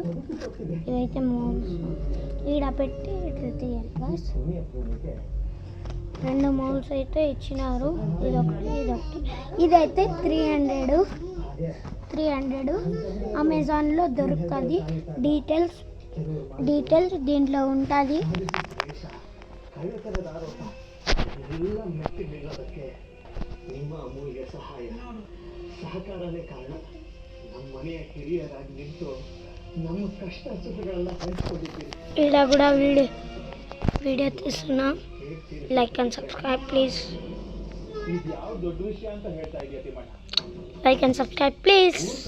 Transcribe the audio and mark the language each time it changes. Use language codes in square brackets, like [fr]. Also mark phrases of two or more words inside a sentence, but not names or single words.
[te] ఇదైతే మౌల్స్ ఈడ పెట్టి ఇట్లా తీయాలి గాయ్స్. 2 మౌల్స్ అయితే ఇచ్చినారు, ఇదొకటి ఇదొకటి. ఇదైతే 300 అమెజాన్లో దొరుకుతుంది. డీటెయిల్స్ దీంట్లో ఉంటుంది. [kn] ನಿಮ್ಮ ಅಮೂಲ್ಯ ಸಹಾಯ ಸಹಕಾರನೇ ಕಾರಣ. ನಮ್ಮ ಮನೆಯ ಹಿರಿಯರಾಗಿ ನಿಂತು ನಮ್ಮ ಕಷ್ಟ ಸುಖಗಳೆಲ್ಲ ಹಂಚಿಕೊಂಡಿದ್ದೀರಿ. ಇಲ್ಲ ಕೂಡ ವಿಡಿಯೋ తీస్తున్నా. [en] like and subscribe please. [kn] ఇది ಯಾವ ದೊಡ್ಡ ವಿಷಯ ಅಂತ ಹೇಳ್ತಾ ಇದೀಯ ತಿಮ್ಮಣ್ಣ. [en] like and subscribe please.